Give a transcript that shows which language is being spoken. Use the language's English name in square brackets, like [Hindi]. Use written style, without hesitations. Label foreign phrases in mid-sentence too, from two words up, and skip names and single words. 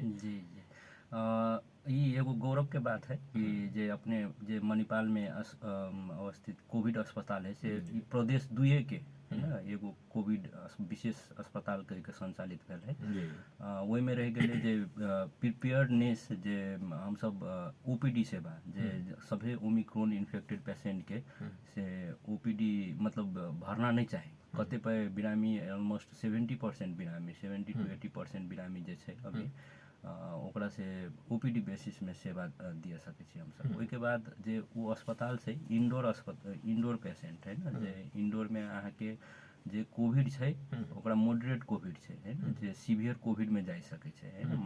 [Maithili] जी जी ई एगो गौरव के बात है कि जे अपने जे मणिपाल में अवस्थित कोविड अस्पताल है से ई प्रदेश दुए के है ना एगो कोविड विशेष अस्पताल कह के संचालित भेल है। जी ओहिमे रहि गेलै जे प्रिपेयर्डनेस जे हमसब ओपीडी सेवा जे सभे [English] Omicron infected patient [Maithili] के से ओपीडी मतलब भरना नहीं चाही। कतिपय बिरामी ऑलमोस्ट 70% बिरामी 70 to 80% बिरामी जे छै अभी ओकरा से [English] OPD basis [Maithili] में सेवा दिए सकै छी हमसब। ओहिके बाद जे वो अस्पताल छै [English] indoor patient [Maithili] है ना, जे इंडोर में अहाँके जे कोविड छै ओकरा [English] moderate COVID [Maithili] छै है ना, जे [English] severe COVID [Maithili] में जाय सकै छै है ना।